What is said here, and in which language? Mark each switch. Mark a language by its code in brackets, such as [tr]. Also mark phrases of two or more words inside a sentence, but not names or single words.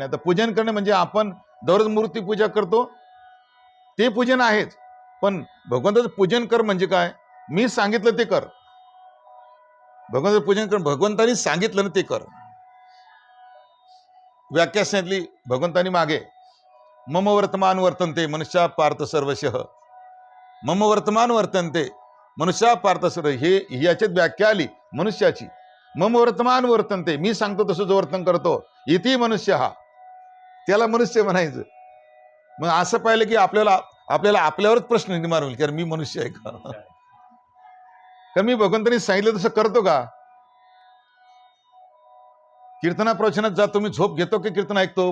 [mr] आता पूजन करणे म्हणजे आपण दररोज मूर्ती पूजा करतो ते पूजन आहेच, पण भगवंताचं पूजन कर म्हणजे काय? मी सांगितलं ते कर. भगवंताचं पूजन कर, भगवंतानी सांगितलं ना ते कर. व्याख्या सांगितली भगवंतानी मागे, [sa] मम वर्तमान वर्तन्ते मनुष्या पार्थ सर्वशः. मम वर्तमान वर्तन्ते मनुष्या पार्थ सर्व, [mr] हे याच्यात व्याख्या आली मनुष्याची. [sa] मम वर्तमान वर्तन्ते, [mr] मी सांगतो तसं जो वर्तन करतो, [sa] इति मनुष्य [mr] हा, त्याला मनुष्य म्हणायचं. मग असं पाहिलं की आपल्याला आपल्यावरच प्रश्न निर्माण होईल की मी मनुष्य आहे का? कारण मी भगवंतांनी सांगितलं तसं करतो का? कीर्तना प्रवचनात जातो, मी झोप घेतो की कीर्तन ऐकतो?